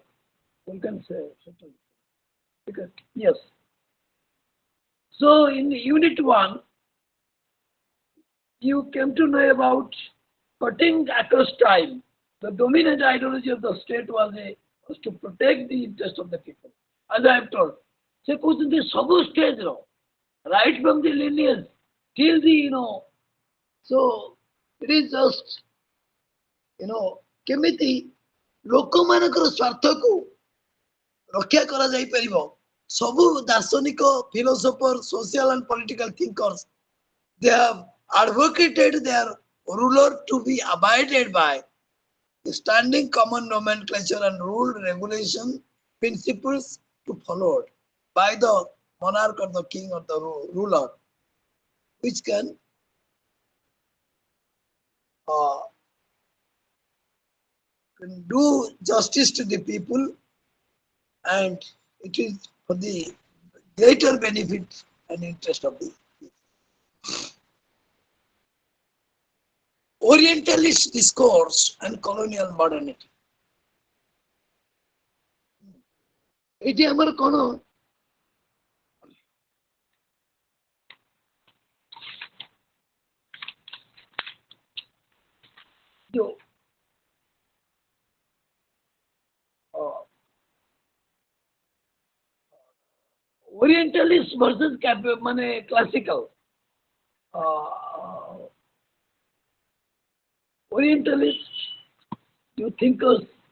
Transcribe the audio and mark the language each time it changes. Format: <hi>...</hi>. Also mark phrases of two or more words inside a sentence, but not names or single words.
<en>You can say because yes. So in unit 1, you came to know about cutting across time. The dominant ideology of the state was to protect the interest of the people. As I have told,</en> <or>ସେ କହୁଛନ୍ତି ସବୁ ଷ୍ଟେଜର</or> <en>right from the lineage till the so it is just</en> <or>କେମିତି ଲୋକମାନଙ୍କର ସ୍ୱାର୍ଥକୁ ରକ୍ଷା କରାଯାଇପାରିବ, ସବୁ ଦାର୍ଶନିକ, ଫିଲୋସୋଫର,</or> <en>social and political thinkers, they have advocated their ruler to be abided by the standing common nomenclature and rule regulation principles to followed by the monarch or the king or the ruler, which uh, can do justice to the people, and it is for the greater benefit and interest of the Orientalist discourse and colonial modernity.</en> <or>ଏଠି ଆମର କଣ ଯୋଉ</or> <en>Orientalist versus</en> <or>ମାନେ classical.</or> <en>Orientalist, you thinkers,</en>